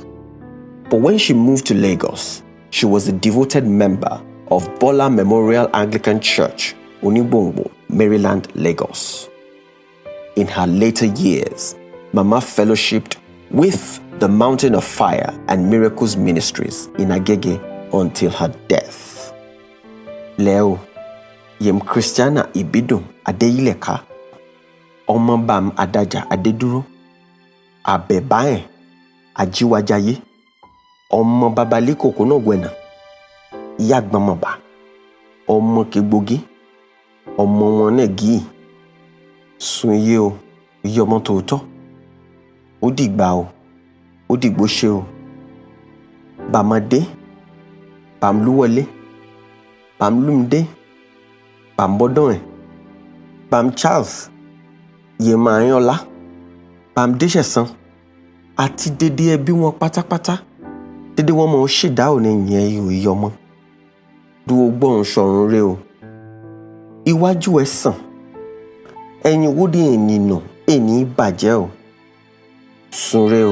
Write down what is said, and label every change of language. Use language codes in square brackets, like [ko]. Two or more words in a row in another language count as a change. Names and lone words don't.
[en] But when she moved to Lagos, she was a devoted member of Bola Memorial Anglican Church, Onibongbo, Maryland, Lagos. In her later years, Mama fellowshipped with the Mountain of Fire and Miracles Ministries in Agege until her death. Leo, Christianah Ibidun Adeyileka, Omabam Adaja Adeduru, Abebae, Ajiwajaye, Omababaliko Konogwena, Yagbamaba, Omokibogi, Omonegi, Sunyeo, Yomontoto, Odigbao, Odigbosheo, Bamade, Bamluwale, Bamlumde, Bambodon, Bam Charles, Yemayola, Bam Deshesan, [yo] àti dédé ẹbí wọn pátápátá, dédé wọn mọ̀ ṣèdá òní yẹn ìyọmọ. Dúró gbọ́n ṣọ̀run rẹ o. Iwájú ẹ sàn. Ẹ̀yìn wódì ènìyàn èní bàjẹ́ o. Sùn rẹ o.